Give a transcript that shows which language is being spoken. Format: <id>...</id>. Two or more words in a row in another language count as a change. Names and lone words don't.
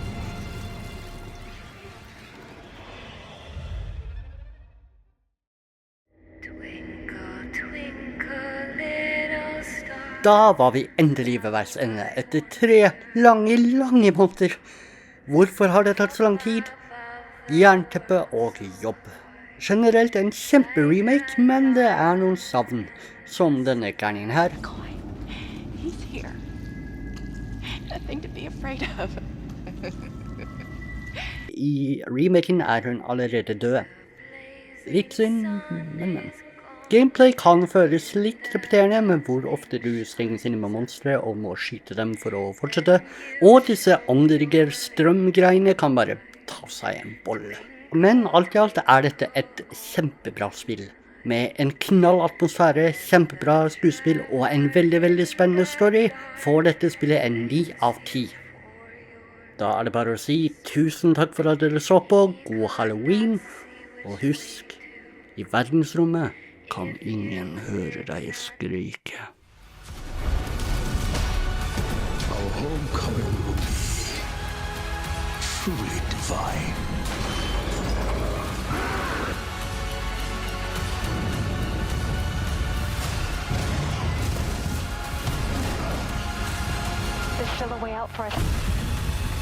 <no>Da var vi endelig ved veis ende, etter 3 lange måneder. Hvorfor har det tatt så lang tid? Jernteppe og jobb. Generelt en kjemperemake, men det er noen savn, som denne gærningen her.</no> <en>He's here. Nothing to be afraid of.</en> <no>I remaken er hun allerede død. Litt synd, men. Gameplay kan føles litt repeterende, med hvor ofte du stenges inne med monstre og må skyte dem for å fortsette. Og disse Underger strømgreiene kan bare ta seg en bolle. Men alt i alt er dette et kjempebra spill. Med en knall atmosfære, kjempebra skuespill og en veldig spennende story, får dette spillet en 9 av 10. Da er det bare å si tusen takk for at dere så på, god Halloween, og husk, i verdensrommet kan ingen høre deg skrike.</no> <en>Our homecoming will be truly divine. There's still a way out for us.</en>